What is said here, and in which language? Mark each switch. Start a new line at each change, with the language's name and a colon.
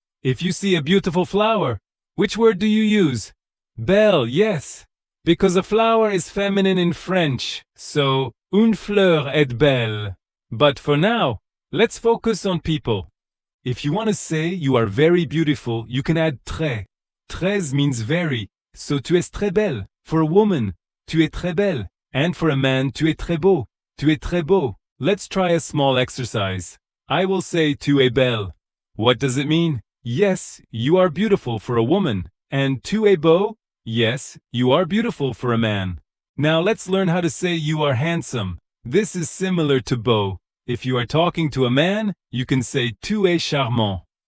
English: If you see a beautiful flower, which word do you use? Belle, yes. Because a flower is feminine in French, so
French: une fleur est belle.
English: But for now, let's focus on people. If you want to say you are very beautiful, you can add très. Très means very, so
French: tu es très belle.
English: For a woman, tu es très belle. And for a man,
French: tu es très beau. Tu es très beau.
English: Let's try a small exercise. I will say
French: tu es belle.
English: What does it mean? Yes, you are beautiful for a woman. And
French: tu es beau?
English: Yes, you are beautiful for a man. Now let's learn how to say you are handsome. This is similar to beau. If you are talking to a man, you can say
French: tu es charmant.